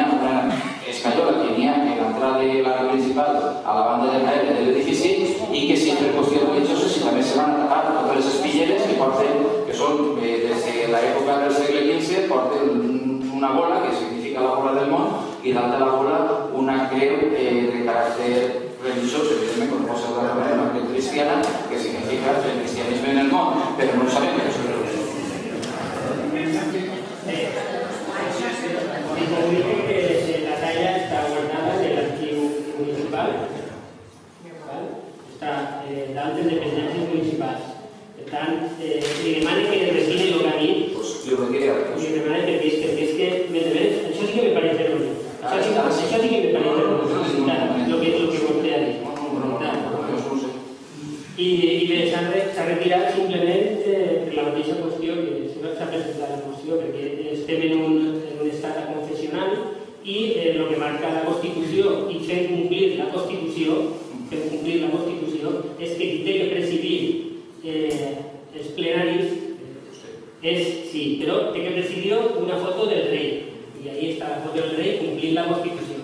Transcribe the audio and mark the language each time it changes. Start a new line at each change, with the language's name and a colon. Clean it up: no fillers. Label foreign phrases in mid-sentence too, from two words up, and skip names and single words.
Catalan: ha, una escaiola que n'hi ha en l'entrada de l'arc principal a la banda de darrere de l'edifici i que si per qüestions religioses si també se van atacar totes les espilleres que porten, que són des de l'època del segle XV, porten una bola que significa la bola del món i dalt de la bola una creu de caràcter religiós, evidentment, com pot ser una creu cristiana, que significa el cristianisme en el món, però no sabem que això és religiós.
Spanish: La talla está guardada en el archivo municipal, está
Catalan: d'altres dependències municipals. Per tant, li demane que retire el granit, li demane perquè és que, això sí que
Spanish: me parece erróneo.
Catalan: Això sí que
Spanish: me parece erróneo, lo que
Catalan: vostè ha dit. I bé, s'ha retirat simplement per la mateixa qüestió que s'ha presentat la moció, perquè estem en un estat confessional i el que marca la Constitució i fent complir la Constitució és que qui té que presidir els plenaris sí, però té que presidir una foto del rei i ahí està la foto del rei complint la Constitució.